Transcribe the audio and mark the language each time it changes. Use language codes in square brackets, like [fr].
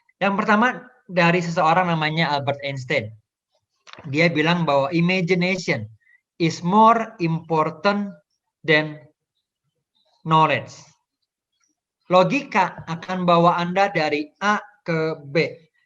[id] Yang pertama dari seseorang namanya Albert Einstein. Dia bilang bahwa [en] imagination is more important than knowledge. [id] Logika akan bawa Anda dari A ke B.